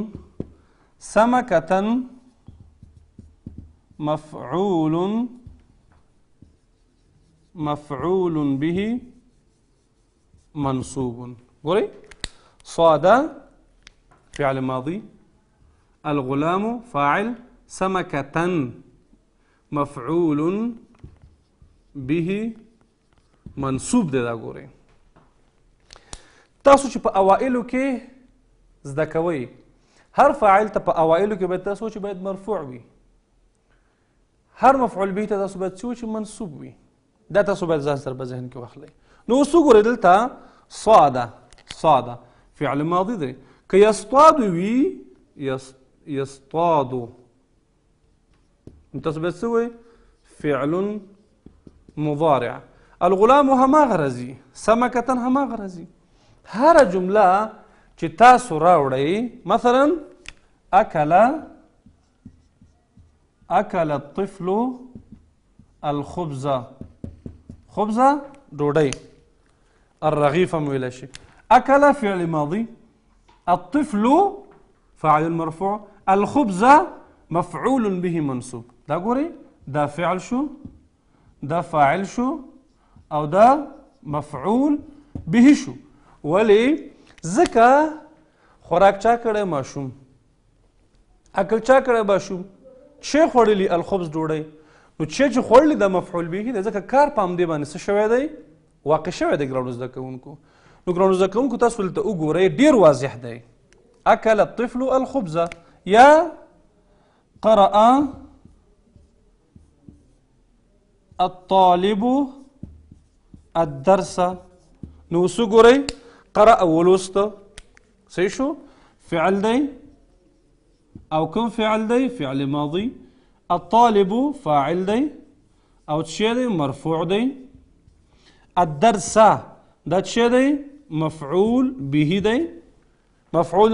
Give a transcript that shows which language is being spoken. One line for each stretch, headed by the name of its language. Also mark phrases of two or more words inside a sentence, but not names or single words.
Arabic: سمكة مفعول به منصوب. قري صاد فعل ماضي. الغلام فاعل. سمكة مفعول به منصوب دی.
Pashto: دا ګورئ تاسو چې په اوائلو کې زده کوئ هر فاعل ته په اوائلو کې باید تاسو چې باید مرفوع وي، هر
Arabic: مفعول به
Pashto: ته تاسو باید چې منصوب وي. دا تاسو باید ځان سره په ذهن کې واخلئ. نو اوس وګورئ دلته صاد
Arabic: فعل ماضي
Pashto: دی. که یصطاد وي يصطاد تاسو باید څه وایئ؟
Arabic: فعل مضارع.
Pashto: الغلام هماغه راځي، سمکة هماغه راځي. هره جمله چې تاسو راوړئ، مثلا
Arabic: اکل الطفل الخبز.
Pashto: خبز ډوډۍ، الرغيف هم ویلی شي.
Arabic: اکل فعل ماضي. الطفل فاعل مرفوع. الخبز مفعول به منصوب.
Pashto: دا ګورئ دا فعل شو، دا فاعل شو، او دا
Arabic: مفعول به
Pashto: شو. ولی ځکه خوراک چا کړی؟ ماشوم. اکل چا کړی؟ ماشوم. چې خوړلی؟ الخبز ډوډۍ. نو چې خوړلی دا
Arabic: مفعول به
Pashto: دی، ځکه کار په همدې باندې څه شوی دی؟ واقع شوی دی ګرانو زده کوونکو. نو ګرانو زده کوونکو تاسو دلته وګورئ ډېر واضح دی.
Arabic: اکل الطفل الخبز. یا قرأ الطالب الدرس.
Pashto: نو اوس وګورئ قرأ ولوسته صحیح شو فعل دی او کوم فعل دی
Arabic: فعل ماضی الطالب فاعل
Pashto: دی او څه دی مرفوع دی الدرس دا څه دی
Arabic: مفعول به
Pashto: دی مفعول